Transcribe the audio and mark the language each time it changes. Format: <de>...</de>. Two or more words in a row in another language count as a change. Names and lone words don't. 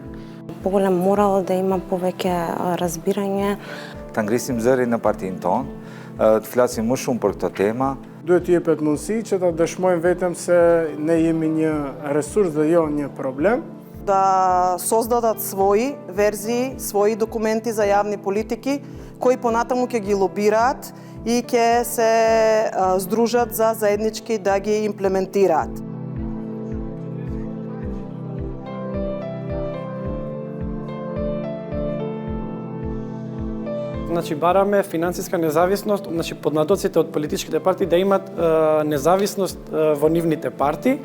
<mk>Поголем морал да има повеќе разбирање.</mk> <sq>Ta ngrisim zërin në partinë tonë, të flasim më shumë për këtë tema. Duhet t'i jepet mundësi që ta dëshmojmë vetëm se ne jemi një resurs dhe jo një problem.</sq> <mk>Да создадат своји верзии, своји документи за јавни политики, кои понатаму ќе ги лобираат и ќе се здружат за заеднички да ги имплементираат. Значи, бараме финансиска независност, значи поднадоците од политичките партии да имат независност во нивните партии.</mk>